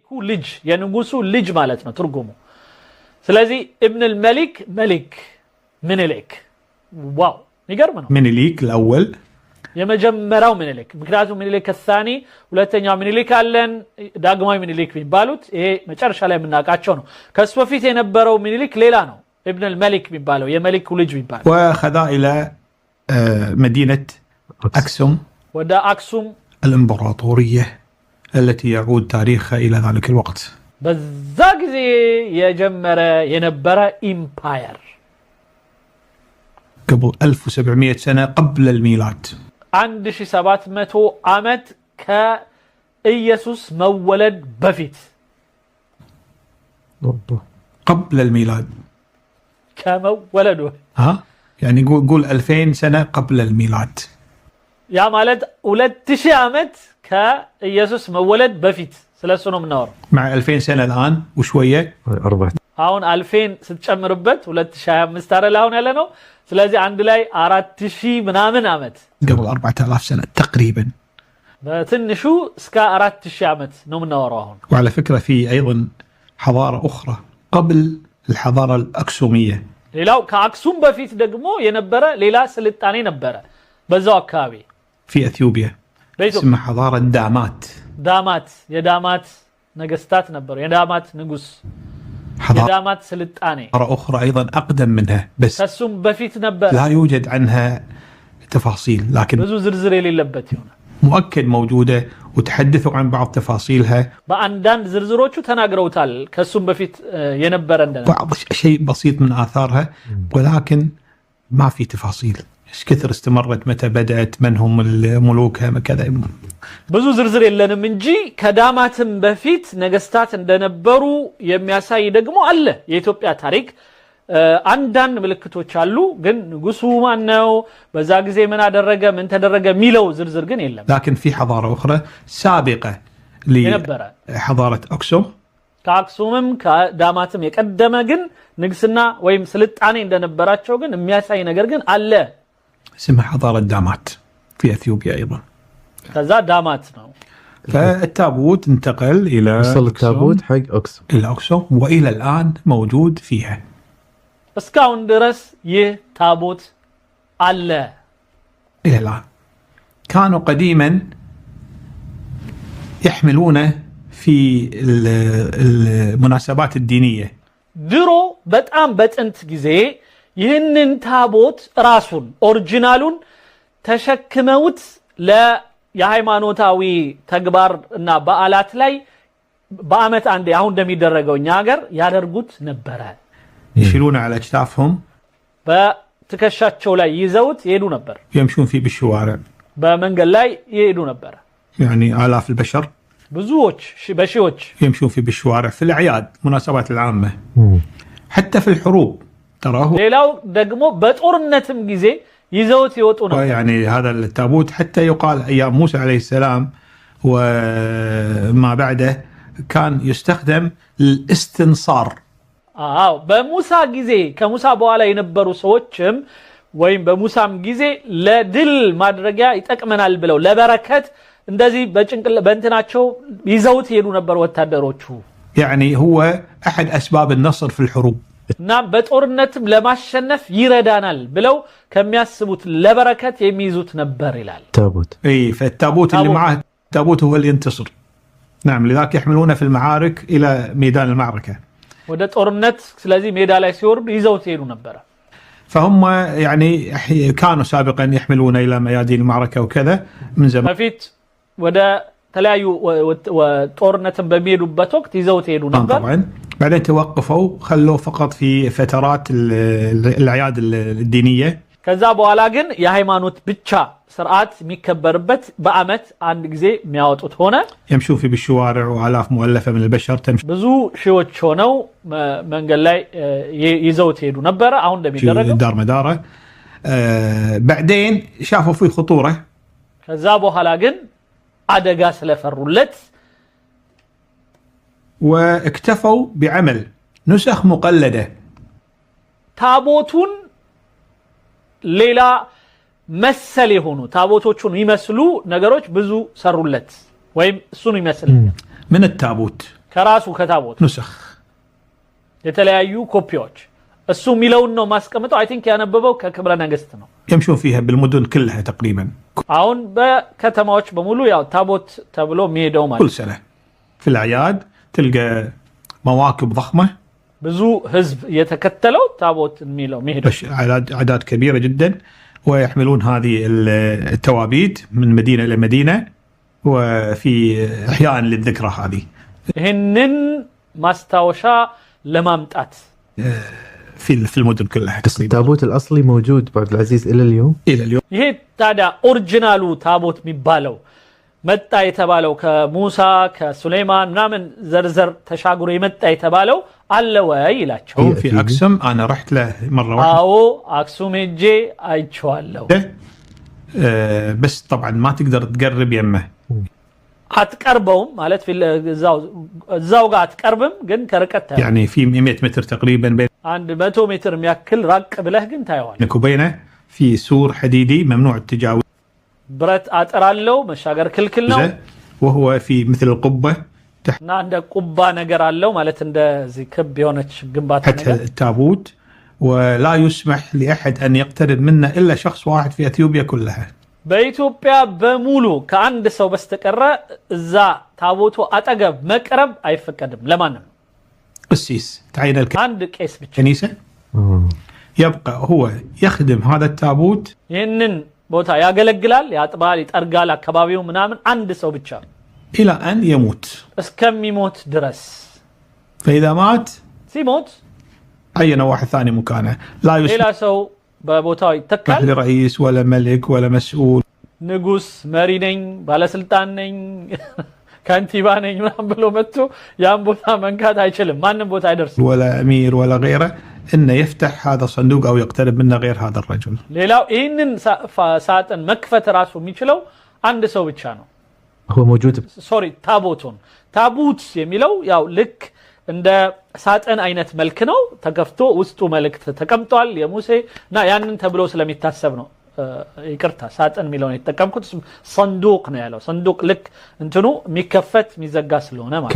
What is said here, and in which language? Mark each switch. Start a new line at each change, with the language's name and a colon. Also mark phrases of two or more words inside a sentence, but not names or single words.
Amharic: ልጅ የንጉሱ ልጅ ማለት ነው ትርጉሙ ስለዚህ
Arabic: ابن الملك
Amharic: መሊክ ምኒልክ ዋው ይገርም ነው
Arabic: ምኒልክ الأول
Amharic: የመጀመሪያው ምኒልክ ምክንያቱም ምኒልክ الثاني ሁለተኛው ምኒልክ አለን ዳግማዊ ምኒልክ የሚባሉት ይሄ መጨረሻ ላይ የምናውቃቸው ነው ከሱ በፊት የነበረው ምኒልክ ሌላ ነው
Arabic: ابن الملك
Amharic: የሚባለው የመሊኩ ልጅ የሚባለው
Arabic: وخذا إلى مدينة أكسوم ودا أكسوم الإمبراطورية التي يعود تاريخها إلى ذلك الوقت
Amharic: بذا ጊዜ የጀመረ የነበረ ኢምፓየር
Arabic: قبل 1700 سنة قبل الميلاد
Amharic: 1700 ዓመት ከኢየሱስ መወለድ በፊት
Arabic: قبل الميلاد
Amharic: ከመወለዱ
Arabic: ها يعني قول 2000 سنة قبل الميلاد يا مالت
Amharic: 2000 ዓመት ከኢየሱስ መወለድ በፊት ስለሱ ነው የምናወራው
Arabic: مع 2000 سنة الآن وشوية
Amharic: አሁን 2000 ስትጨምርበት 2025 አይደል አሁን ያለ ነው ስለዚህ አንድ ላይ 4000 ምናምን ዓመት
Arabic: قبل 4000 سنة تقريبا
Amharic: በትንሹ እስከ 4000 ዓመት ነው የምናወራው አሁን
Arabic: وعلى فكرة في أيضا حضارة أخرى قبل الحضارة الأكسومية
Amharic: ሌላው ከአክሱም በፊት ደግሞ የነበረ ሌላ ስልጣኔ ነበረ በዛው አካባቢ
Arabic: في أثيوبيا اسمها حضارة دامات
Amharic: የዳማት ነገስታት ነበሩ የዳማት ንጉስ የዳማት ስልጣኔ
Arabic: حضارة أخرى أيضا أقدم منها بس
Amharic: ከሱም በፊት ነበር
Arabic: لا يوجد عنها تفاصيل لكن
Amharic: ብዙ ዝርዝር የሌለበት ይሆናል
Arabic: مؤكد موجودة وتحدثوا عن بعض تفاصيلها
Amharic: በአንዳንድ ዝርዝሮቹ ተናግረውታል ከሱም በፊት የነበረ እንደነ
Arabic: بعض شيء بسيط من آثارها ولكن ما في تفاصيل ايش كثر استمرت متى بدأت من هم الملوكها كذا
Amharic: ብዙ ዝርዝር የለንም እንጂ ከዳማትም በፊት ነገስታት እንደነበሩ የሚያሳይ ደግሞ አለ የኢትዮጵያ ታሪክ አንዳንድ ምልክቶች አሉ ግን ንጉሱ ማን ነው በዛ ጊዜ ምን አደረገ ምን ተደረገ ሚለው ዝርዝር ግን የለም
Arabic: لكن في حضارة أخرى سابقة لحضارة أكسوم
Amharic: ከአክሱምም ከዳማትም የቀደመ ግን ንግስና ወይም ስልጣኔ እንደነበራቸው ግን የሚያሳይ ነገር ግን አለ
Arabic: اسمها حضارة دامات في أثيوبيا أيضا كذا دامات ነው فالتابوت انتقل إلى وصل التابوت حق أكسوم إلى أكسوم وإلى الآن موجود فيها
Amharic: እስካሁን ድረስ ይህ ታቦት አለ
Arabic: إلى الآن كانوا قديما يحملونه في المناسبات الدينية
Amharic: ድሮ በጣም በጥንት ጊዜ ይህንን ታቦት ራሱን ኦሪጂናሉን ተሸክመውት ለየሃይማኖታዊ ተግባር እና በዓላት ላይ በአመት አንዴ አሁን እንደሚደረገው እኛ ሀገር ያደርጉት ነበር
Arabic: يشيلون على أكتافهم
Amharic: በትከሻቸው ላይ ይዘውት ይሄዱ ነበር
Arabic: يمشون فيه بالشوارع
Amharic: በመንገድ ላይ ይሄዱ ነበር
Arabic: يعني آلاف البشر
Amharic: ብዙዎች በሺዎች
Arabic: يمشون فيه بالشوارع في الأعياد مناسبات العامة حتى في الحروب تراه
Amharic: ሌላው ደግሞ በጦርነትም ጊዜ ይዘውት ይወጡ ነበር
Arabic: يعني هذا التابوت حتى يقال أيام موسى عليه السلام وما بعده كان يستخدم للاستنصار
Amharic: በሙሳ ጊዜ ከሙሳ በኋላ የነበሩ ሰዎችም ወይም በሙሳም ጊዜ ለድል ማድረጊያ ይጠቅመናል ብለው ለበረከት እንደዚህ በእንትናቸው ይዘውት ይሄዱ ነበር ወታደሮቹ
Arabic: يعني هو أحد أسباب النصر في الحروب
Amharic: እና በጦርነትም ለማሸነፍ ይረዳናል ብለው ከሚያስቡት ለበረከት የሚይዙት ነበር ይላል
Arabic: تابوت اي فالتابوت اللي معه التابوت هو اللي ينتصر نعم لذلك يحملونه في المعارك إلى ميدان المعركة
Amharic: ወደ ጦርነት ስለዚህ ሜዳ ላይ ሲወርዱ ይዘውት ይሄዱ ነበር
Arabic: فهم يعني كانوا سابقا يحملون إلى ميادين المعركة وكذا من زمان
Amharic: በፊት ወደ ተለያዩ ጦርነትን በሚሄዱበት ወቅት ይዘውት ይሄዱ ነበር
Arabic: طبعا بعدين توقفوا خلوه فقط في فترات الأعياد الدينية
Amharic: ከዛ በኋላ ግን የሃይማኖት ብቻ ስርዓት የሚከበርበት በአመት አንድ ጊዜ የሚያወጡት ሆነ
Arabic: يمشون في بالشوارع وآلاف مؤلفة من البشر تمشي
Amharic: ብዙ ሺዎች ሆነው መንገድ ላይ ይዘውት ይሄዱ ነበር አሁን እንደሚደረገው
Arabic: دار مداره بعدين شافوا فيه خطورة
Amharic: ከዛ በኋላ ግን አደጋ ስለፈሩለት
Arabic: واكتفوا بعمل نسخ مقلدة
Amharic: ታቦቱን ሌላ መሰል የሆኑ ታቦቶቹን ይመስሉ ነገሮች ብዙ ሰሩለት ወይም እሱን ይመስል
Arabic: من التابوت
Amharic: ከራሱ ከታቦት
Arabic: نسخ
Amharic: የተለያዩ ኮፒዎች እሱ የሚለውን ነው ማስቀምጠው
English: I think
Amharic: ያነበበው ከክብረ ነገስት ነው
Arabic: يمشون فيها بالمدن كلها تقريبا
Amharic: አሁን በከተማዎች በሙሉ ያው ታቦት ተብሎ የሚሄደው ማለት
Arabic: كل سنة في الأعياد تلقى مواكب ضخمة
Amharic: ብዙ ህዝብ የተከተለው ታቦት የሚለው የሚሄደው
Arabic: أعداد كبيرة جدا ويحملون هذه التوابيت من مدينة إلى مدينة وفي إحياء للذكرى هذه
Amharic: ይህንን ማስታወሻ ለማምጣት
Arabic: في المدن كلها تقريبا التابوت الأصلي موجود بعد العزيز إلى اليوم إلى اليوم
Amharic: ይሄ ታዲያ ኦሪጂናሉ ታቦት የሚባለው መጣ የተባለው ከሙሳ ከሱሌማን ምናምን ዘርዘር ተሻግሮ የመጣ የተባለው አለ ወይ ይላቸው
Arabic: في أقسم أنا رحت له مرة واحدة
Amharic: አዎ አክሱም ሄጄ አይቼዋለሁ
Arabic: بس طبعا ما تقدر تقرب يمه
Amharic: አትቀርበውም ማለት እዛው ጋር አትቀርብም ግን ከርቀት ታየው
Arabic: يعني في 100 متر تقريبا
Amharic: አንድ 100 ሜትር የሚያክል ራቅ ብለህ ግን ታየዋለህ
Arabic: بينك وبينه في سور حديدي ممنوع التجاوز
Amharic: ብረት አጥር አለው መሻገር ክልክል ነው
Arabic: وهو في مثل القبة
Amharic: እና እንደ ቁባ ነገር አለው ማለት እንደዚህ ክብ የሆነች ግንባታ
Arabic: تحت
Amharic: ነገር
Arabic: التابوت ولا يسمح لأحد أن يقترب منه إلا شخص واحد في أثيوبيا كلها
Amharic: በኢትዮጵያ በሙሉ ከአንድ ሰው በስተቀረ እዛ ታቦቱ አጠገብ መቅረብ አይፈቀድም ለማንም
Arabic: قسيس تعين
Amharic: አንድ ቄስ ብቻ
Arabic: الكنيسة يبقى هو يخدم هذا التابوت
Amharic: ይህንን ቦታ ያገለግላል ያጥባል ይጠርጋል አካባቢው ምናምን አንድ ሰው ብቻ
Arabic: إلى أن يموت
Amharic: እስከሚሞት ድረስ
Arabic: فإذا مات
Amharic: ሲሞት
Arabic: عين واحد ثاني مكانه لا
Amharic: ሌላ
Arabic: يسمح
Amharic: ሰው በቦታው ይተካል
Arabic: لرئيس ولا ملك ولا مسؤول
Amharic: ንጉስ መሪ ነኝ ባለስልጣን ነኝ ካንቲባ ነኝ ምናምን ብሎ መጥቶ ያን ቦታ መንካት አይችልም ማንንም ቦታ አይደርስም
Arabic: ولا أمير ولا غيره إنه يفتح هذا الصندوق أو يقترب منه غير هذا الرجل
Amharic: ሌላው ይህንን ሳጥን መክፈት ራሱ የሚችለው አንድ ሰው ብቻ ነው
Arabic: هو موجود
Amharic: ሶሪ ታቦቱን ታቡት የሚለው ያው ልክ እንደ ሳጥን አይነት መልክ ነው ተከፍቶ ውስጡ መልእክት ተቀምጧል የሙሴ እና ያንን ተብሎ ስለሚታሰብ ነው ይቅርታ ሳጥን የሚለውን የተጠቀምኩት صندوق ነው ያለው صندوق ልክ እንትኑ የሚከፈት የሚዘጋ ስለሆነ ማለት